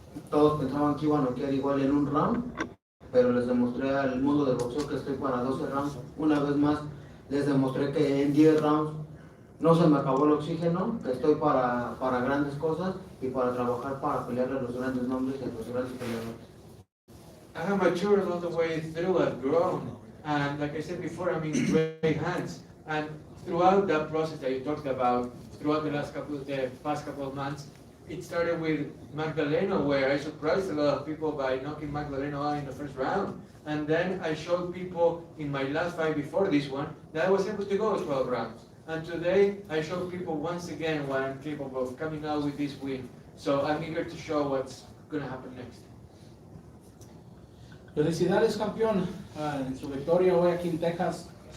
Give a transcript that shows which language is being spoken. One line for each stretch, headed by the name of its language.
Spanish: Todos pensaban que iba a noquear igual en un round, pero les demostré al mundo del boxeo que estoy para 12 rounds. Una vez más, les demostré que en 10 rounds no se me acabó el oxígeno, que estoy para grandes cosas y para trabajar para pelearle a los grandes nombres y a los grandes peleadores.
English: I have matured all the way through. I've grown, and like I said before, I'm in great hands. And throughout that process that you talked about, throughout the past couple of months, it started with Magdaleno, where I surprised a lot of people by knocking Magdaleno out in the first round. And then I showed people in my last fight before this one that I was able to go 12 rounds. And today I showed people once again what I'm capable of coming out with this win. So I'm eager to show what's going to happen next.
Spanish: Felicidades, campeón, en su victoria hoy aquí en Texas.